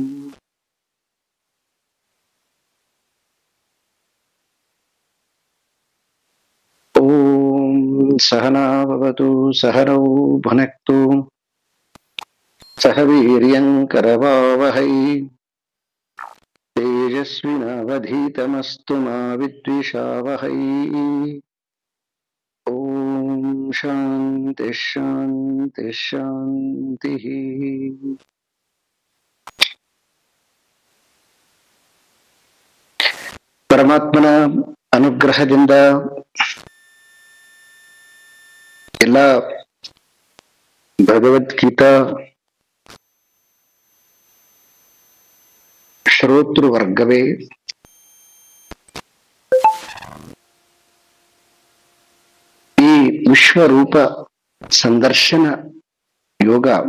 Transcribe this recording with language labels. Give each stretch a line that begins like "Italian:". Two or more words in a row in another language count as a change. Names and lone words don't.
Sanskrit: ॐ सहना भवतु सहनौ भुनक्तु सह वीर्यङ्करवावहै तेजस्विनावधीतमस्तु मा विद्विषावहै। ॐ शान्ति शान्ति शान्तिः।
Kannada: ಪರಮಾತ್ಮನ ಅನುಗ್ರಹದಿಂದ ಎಲ್ಲ ಭಗವದ್ಗೀತಾ ಶ್ರೋತೃ ವರ್ಗವೇ ಈ ವಿಶ್ವರೂಪ ಸಂದರ್ಶನ ಯೋಗ